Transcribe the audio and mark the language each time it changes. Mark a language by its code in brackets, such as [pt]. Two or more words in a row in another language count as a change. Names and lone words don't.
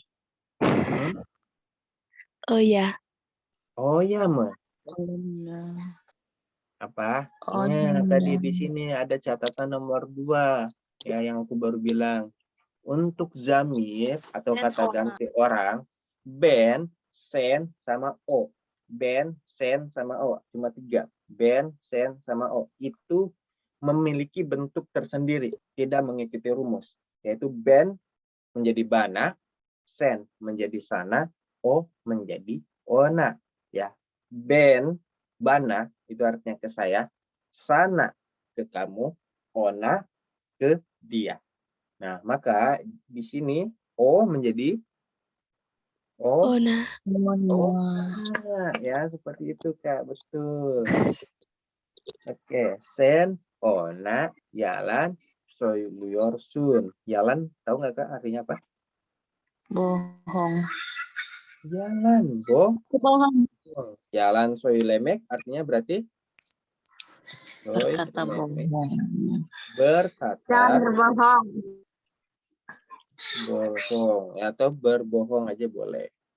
[id] Hmm? Oh iya. Oh ya, Ma. Apa? Ingat tadi di sini ada catatan nomor 2 ya yang aku baru bilang. Untuk zamir atau kata ganti orang, [tr] ben, sen, sama o. Ben, sen, sama o. Cuma 3. Ben, sen, sama o. [id] Itu memiliki bentuk tersendiri, tidak mengikuti rumus. Yaitu ben menjadi bana, sen menjadi sana, o menjadi ona. Ya, ben, bana itu artinya ke saya, sana ke kamu, ona ke dia. Nah, maka di sini o menjadi Ona. ya seperti itu Kak, betul. Oke, [tr] sen, ona, yalan, söylüyorsun. [id] Yalan, tahu nggak Kak artinya apa? Bohong. Jalan, [tr] jalan söylemek [id] artinya berarti Berkata bohong. berkata berbohong. bohong atau berbohong aja boleh.